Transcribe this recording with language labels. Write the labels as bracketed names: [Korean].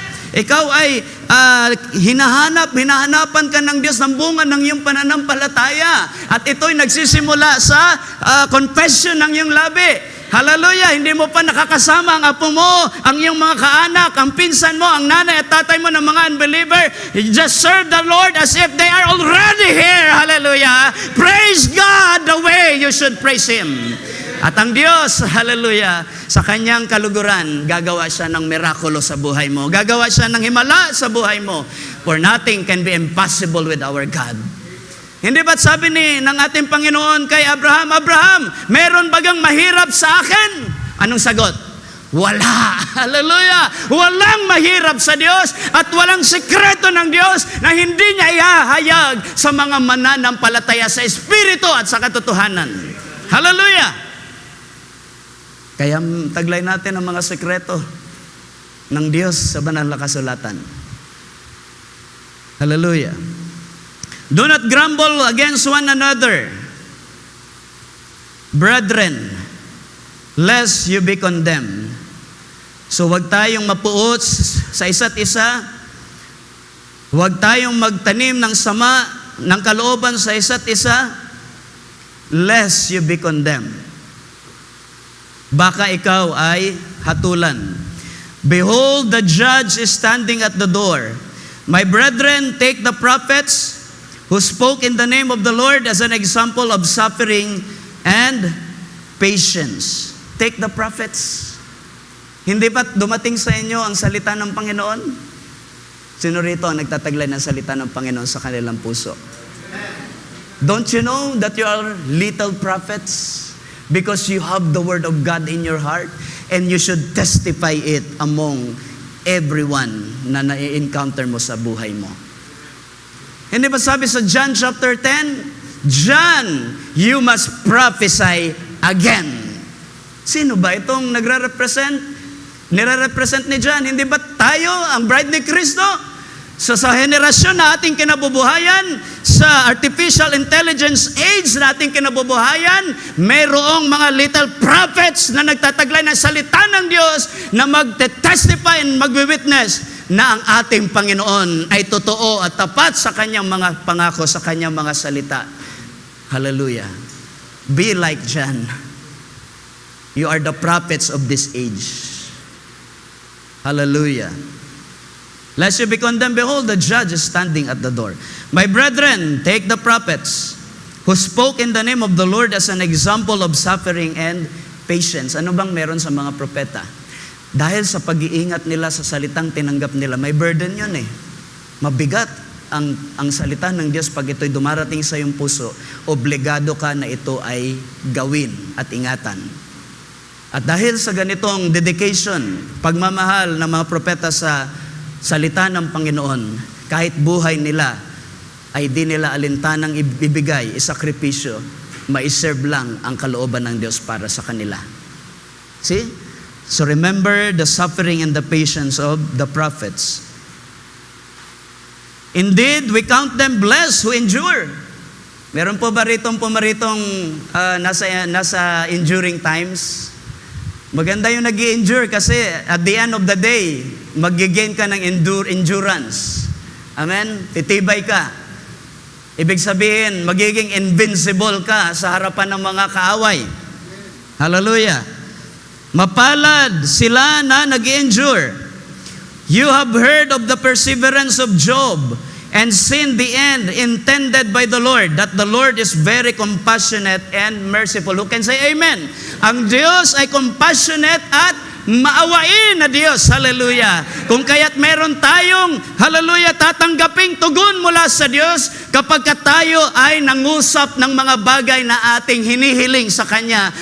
[Filipino] Ikaw ay hinahanapan ka ng Diyos ng bunga ng iyong pananampalataya. At ito'y nagsisimula sa confession ng iyong labi. Hallelujah! Hindi mo pa nakakasama ang apo mo, ang iyong mga kaanak, ang pinsan mo, ang nanay at tatay mo ng mga unbeliever. [English] Just serve the Lord as if they are already here. Hallelujah! Praise God the way you should praise Him. [Filipino] At ang Diyos, hallelujah, sa Kanyang kaluguran, gagawa siya ng mirakulo sa buhay mo. Gagawa siya ng himala sa buhay mo. [English] For nothing can be impossible with our God. [Filipino] Hindi ba't sabi ng ating Panginoon kay Abraham, Abraham, meron bagang mahirap sa akin? Anong sagot? Wala. Hallelujah. Walang mahirap sa Diyos at walang sekreto ng Diyos na hindi niya ihahayag sa mga mananampalataya sa Espiritu at sa katotohanan. Hallelujah. Kaya taglay natin ang mga sekreto ng Diyos sa banal na kasulatan. Hallelujah. [English] Do not grumble against one another, brethren, lest you be condemned. [Filipino] So wag tayong mapuot sa isa't isa, wag tayong magtanim ng sama, ng kalooban sa isa't isa, [English] lest you be condemned. [Filipino] Baka ikaw ay hatulan. [English] Behold, the judge is standing at the door. My brethren, take the prophets who spoke in the name of the Lord as an example of suffering and patience. Take the prophets. [Filipino] Hindi ba't dumating sa inyo ang salita ng Panginoon? Sino rito ang nagtataglay ng salita ng Panginoon sa kanilang puso? [English] Don't you know that you are little prophets? Because you have the word of God in your heart and you should testify it among everyone [Filipino] na na-encounter mo sa buhay mo. Hindi ba sabi sa John chapter 10? [English] John, you must prophesy again. [Filipino] Sino ba itong nagre-represent? Nire-represent ni John. Hindi ba tayo ang bride ni Kristo? So sa henerasyon na ating kinabubuhayan, sa artificial intelligence age na ating kinabubuhayan, mayroong mga little prophets na nagtataglay ng salita ng Diyos na magte-testify and magwi-witness na ang ating Panginoon ay totoo at tapat sa Kanyang mga pangako, sa Kanyang mga salita. [English] Hallelujah. Be like John. You are the prophets of this age. Hallelujah. Lest you be condemned, behold, the judge is standing at the door. My brethren, take the prophets who spoke in the name of the Lord as an example of suffering and patience. [Filipino] Ano bang meron sa mga propeta? Dahil sa pag-iingat nila sa salitang tinanggap nila, may burden yun eh. Mabigat ang salita ng Diyos pag ito'y dumarating sa iyong puso, obligado ka na ito ay gawin at ingatan. At dahil sa ganitong dedication, pagmamahal ng mga propeta sa salita ng Panginoon, kahit buhay nila ay di nila alintanang ibibigay, isakripisyo, maiserve lang ang kalooban ng Diyos para sa kanila. [English] See? So remember the suffering and the patience of the prophets. Indeed, we count them blessed who endure. [Filipino] Meron po ba ritong pumaritong nasa enduring times? Maganda yung nag-i-endure kasi [English] at the end of the day, [Filipino] mag-gain ka ng endurance. Amen? Titibay ka. Ibig sabihin, magiging invincible ka sa harapan ng mga kaaway. Hallelujah. Mapalad sila na nag-endure. [English] You have heard of the perseverance of Job and seen the end intended by the Lord, that the Lord is very compassionate and merciful. Who can say amen? [Filipino] Ang Diyos ay compassionate at maawain na Diyos. Hallelujah. Kung kaya't meron tayong, hallelujah, tatanggaping tugon mula sa Diyos kapag tayo ay nangusap ng mga bagay na ating hinihiling sa Kanya.